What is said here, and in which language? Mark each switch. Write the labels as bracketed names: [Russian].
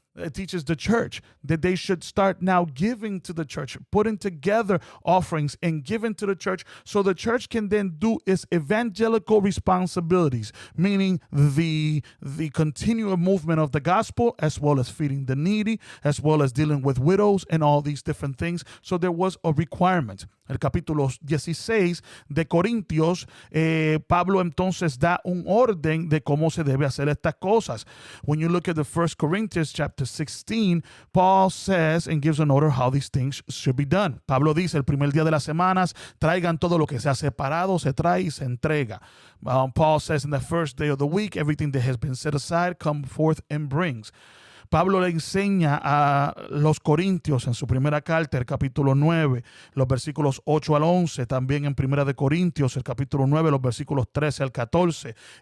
[English] It teaches the church that they should start now giving to the church, putting together offerings and giving to the church so the church can then do its evangelical responsibilities, meaning the continual movement of the gospel, as well as feeding the needy, as well as dealing with widows and all these different things. So there was a requirement. [Spanish] El capítulo 16 de Corintios, Pablo entonces da un orden de cómo se debe hacer estas cosas. [English] When you look at the 1 Corinthians chapter 16, Paul says and gives an order how these things should be done. [Spanish] Pablo dice, el primer día de las semanas, traigan todo lo que se ha separado, se trae y se entrega. [English] Paul says in the first day of the week, everything that has been set aside, come forth and brings. [Spanish] Pablo le enseña a los Corintios en su primera carta, el capítulo 9, los versículos 8 al 11, también en primera de Corintios, el capítulo 9, los versículos 13 al 14.